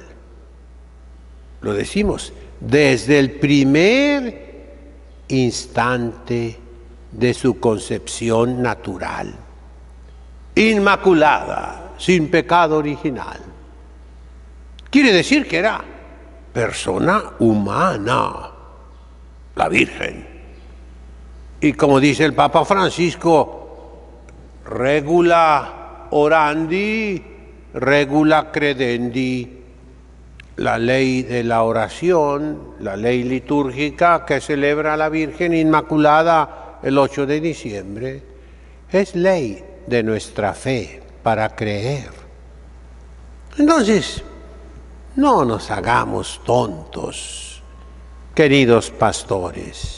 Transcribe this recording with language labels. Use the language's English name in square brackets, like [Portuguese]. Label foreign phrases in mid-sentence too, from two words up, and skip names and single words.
[Spanish] Lo decimos, desde el primer instante de su concepción natural, inmaculada, sin pecado original. Quiere decir que era persona humana, la Virgen. Y como dice el Papa Francisco, [Latin] regula orandi, regula credendi. [Spanish] La ley de la oración, la ley litúrgica que celebra a la Virgen Inmaculada el 8 de diciembre, es ley de nuestra fe para creer. Entonces, no nos hagamos tontos, queridos pastores.